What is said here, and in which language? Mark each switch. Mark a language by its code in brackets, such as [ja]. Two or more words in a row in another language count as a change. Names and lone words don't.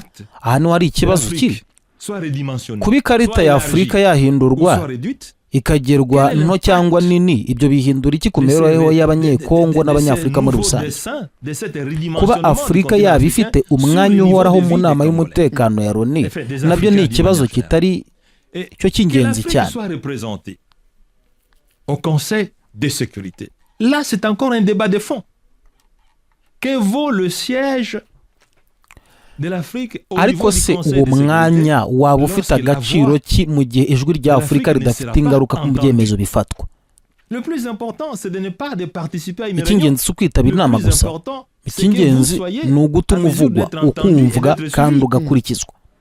[rw] Aha niho hari ikibazo kiri. Kuba ikarita ya Afurika yahindurwa ikagerwa nto cyangwa nini, ibyo bihindura iki ku mibereho y'Abanyekongo n'Abanyafurika muri rusange? Kuba Afurika yaba ifite umwanya uhoraho mu nama y'umutekano ya Loni nabyo ni ikibazo kitari cyo cy'ingenzi cyane. [fr] Au Conseil de sécurité. Là, c'est encore un débat de fond. Que vaut le siège de l'Afrique au [rw] ariko se uwo mwanya waba ufite agaciro ki mu gihe ijwi rya Afurika ridafite ingaruka ku byemezo bifatwa? Icy'ingenzi si ukwitabira inama gusa. Icy'ingenzi ni ugutuma uvugwa, ukumvwa kandi ugakurikizwa.